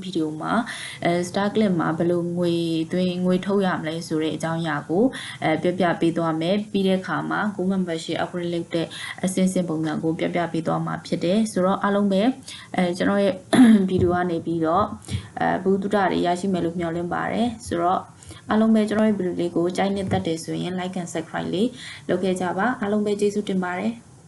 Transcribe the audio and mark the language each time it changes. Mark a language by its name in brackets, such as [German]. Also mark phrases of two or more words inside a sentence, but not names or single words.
[Burmese] video မှာstar clip မှာဘယ်လိုငွေထုတ်ရမလဲဆိုတဲ့အကြောင်းအရာကိုပြောပြပေးသွားမယ်ပြီးတဲ့အခါမှာ [English] Go membership upgrade [Burmese] လုပ်တဲ့အစဉ်စဉ်ပုံစံကိုပြောပြပေးသွားမှာဖြစ်တယ်ဆိုတော့အားလုံးပဲကျွန်တော်ရဲ့ video ကနေပြီးတော့ဘုဒ္ဓတာတွေရရှိမယ်လို့မျှော်လင့်ပါတယ်ဆိုတော့အားလုံးပဲကျွန်တော်ရဲ့ video လေးကိုကြိုက်နေတတ်တယ်ဆိုရင် [English] like and subscribe [Burmese] လေးလုပ်ခဲ့ကြပါအားလုံးပဲကျေးဇူးတင်ပါတယ်